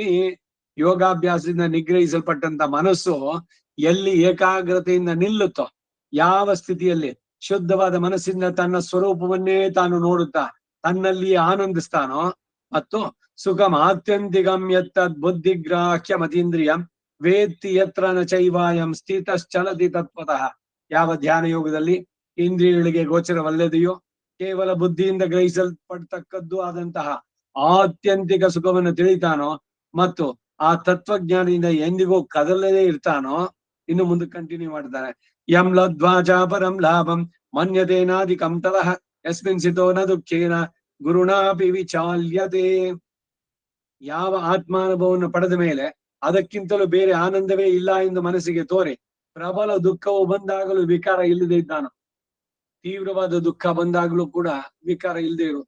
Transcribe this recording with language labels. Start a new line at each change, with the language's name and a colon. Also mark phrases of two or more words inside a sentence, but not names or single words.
Kannada: ಯೋಗಾಭ್ಯಾಸದಿಂದ ನಿಗ್ರಹಿಸಲ್ಪಟ್ಟಂತ ಮನಸ್ಸು ಎಲ್ಲಿ ಏಕಾಗ್ರತೆಯಿಂದ ನಿಲ್ಲುತ್ತೋ, ಯಾವ ಸ್ಥಿತಿಯಲ್ಲಿ ಶುದ್ಧವಾದ ಮನಸ್ಸಿಂದ ತನ್ನ ಸ್ವರೂಪವನ್ನೇ ತಾನು ನೋಡುತ್ತಾ ತನ್ನಲ್ಲಿ ಆನಂದಿಸ್ತಾನೋ, ಮತ್ತು
Sanskrit: ಸುಖಂ ಆತ್ಯಂತಿಕಂ ಯತ್ತದ್ ಬುದ್ಧಿಗ್ರಾಹ್ಯ ಮತೀಂದ್ರಿಯಂ ವೇತ್ತಿ ಯತ್ರ ನ ಚೈವಾಯಂ ಸ್ಥಿತಶ್ಚಲತಿ ತತ್ವತಃ.
Kannada: ಯಾವ ಧ್ಯಾನ ಯೋಗದಲ್ಲಿ ಇಂದ್ರಿಯಗಳಿಗೆ ಗೋಚರವಲ್ಲದೆಯೋ ಕೇವಲ ಬುದ್ಧಿಯಿಂದ ಗ್ರಹಿಸಲ್ಪಡ್ತಕ್ಕದ್ದು ಆದಂತಹ ಆತ್ಯಂತಿಕ ಸುಖವನ್ನು ತಿಳಿತಾನೋ ಮತ್ತು ಆ ತತ್ವಜ್ಞಾನದಿಂದ ಎಂದಿಗೂ ಕದಲದೇ ಇರ್ತಾನೋ. ಇನ್ನು ಮುಂದೆ ಕಂಟಿನ್ಯೂ ಮಾಡ್ತಾರೆ.
Sanskrit: ಯಂ ಲದ್ವಾಚ ಪರಂ ಲಾಭಂ ಮನ್ಯತೇನಾಧಿಕಂ ತತಃ ಯಸ್ಮಿನ್ ಸಿತೋ ನ ದುಃಖೇನ ಗುರುಣಾಪಿ ವಿಚಾಲ್ಯತೆ.
Kannada: ಯಾವ ಆತ್ಮಾನುಭವವನ್ನು ಪಡೆದ ಮೇಲೆ ಅದಕ್ಕಿಂತಲೂ ಬೇರೆ ಆನಂದವೇ ಇಲ್ಲ ಎಂದು ಮನಸ್ಸಿಗೆ ತೋರಿ ಪ್ರಬಲ ದುಃಖವು ಬಂದಾಗಲೂ ವಿಕಾರ ಇಲ್ಲದೆ ಇದ್ದಾನೋ, ತೀವ್ರವಾದ ದುಃಖ ಬಂದಾಗಲೂ ಕೂಡ ವಿಕಾರ ಇಲ್ಲದೆ ಇರೋದು.